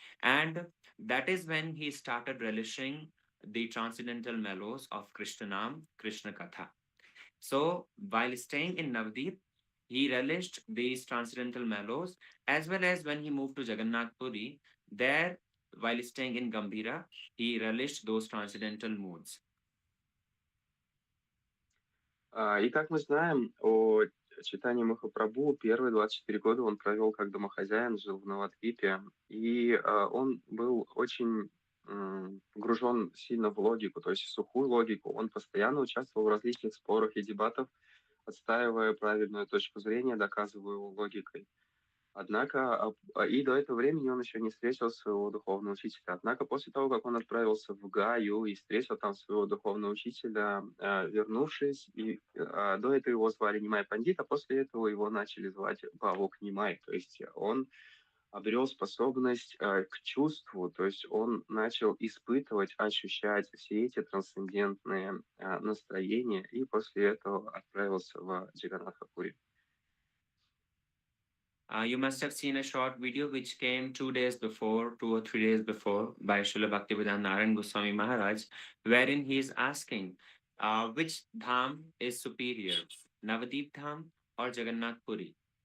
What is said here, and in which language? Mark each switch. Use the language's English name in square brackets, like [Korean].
[English] And that is when he started relishing the transcendental mellows of Krishnanam, Krishna Katha. So while staying in Navadip, he relished these transcendental mellows, as well as when he moved to Jagannath Puri, there, while staying in Gambhira, he relished those transcendental moods. [Russian] И как мы знаем о читании Махапрабху, первые 24 года он провел как домохозяин, жил в Навадвипе, и он был очень погружен сильно в логику, то есть в сухую логику. Он постоянно участвовал в различных спорах и дебатах, отстаивая правильную точку зрения, доказывая его логикой. Однако, и до этого времени он еще не встретил своего духовного учителя. Однако после того, как он отправился в Гаю и встретил там своего духовного учителя, вернувшись, и до этого его звали Нимай Пандит, а после этого его начали звать Бавук Нимай. То есть он обрел способность к чувству, то есть он начал испытывать, ощущать все эти трансцендентные настроения, и после этого отправился в Джаганнатха-Пури. [English] You must have seen a short video which came 2 days before, 2 or 3 days before, by Srila Bhaktivedanta Narayan Goswami Maharaj, wherein he is asking which dham is superior, Navadip Dham or Jagannath Puri.